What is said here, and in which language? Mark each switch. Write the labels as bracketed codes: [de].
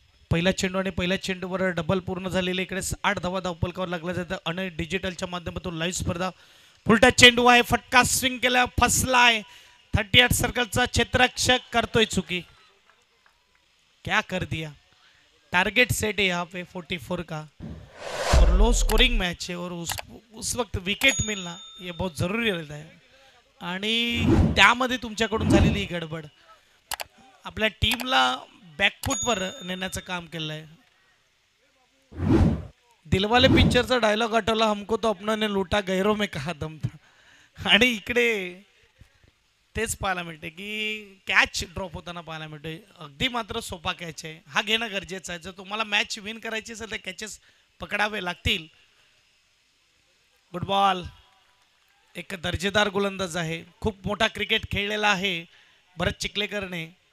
[mr] पहिला चेंडू आणि पहिल्या चेंडूवर डबल पूर्ण झालेले. इकडे 8 धावा धावपलकावर लागल्या जातात. आणि डिजिटलच्या माध्यमातून लाईव्ह स्पर्धा. फुलटा चेंडू आहे, फटका स्विंग केला, फसलाय. 38 सर्कलचा क्षेत्ररक्षक करतोय चुकी. [hi] क्या कर दिया. टारगेट सेट है यहाँ पे 44 का और लो स्कोरिंग मैच है और उस वक्त विकेट मिलना ये बहुत जरूरी रहता है. [mr] आणि त्यामध्ये तुमच्याकडून झालेली ही गडबड आपल्या टीमला बॅकफुटवर नेण्याचं काम केलं आहे. दिलवाले पिक्चरचा डायलॉग आठवला, [hi] हमको तो अपनों ने लूटा गैरों में कहा दम था. [mr] आणि इकडे तेच पाहायला मिळते की कॅच ड्रॉप होताना पाहायला मिळते. अगदी मात्र सोपा कॅच आहे, हा घेणं गरजेचं आहे. जर तुम्हाला मॅच विन करायची असेल तर कॅचेस पकडावे लागतील. [en] Good ball. [mr] एक दर्जेदार गोलंदाज आहे, खूप मोठा क्रिकेट खेळलेला आहे भरत चिखलेकरने.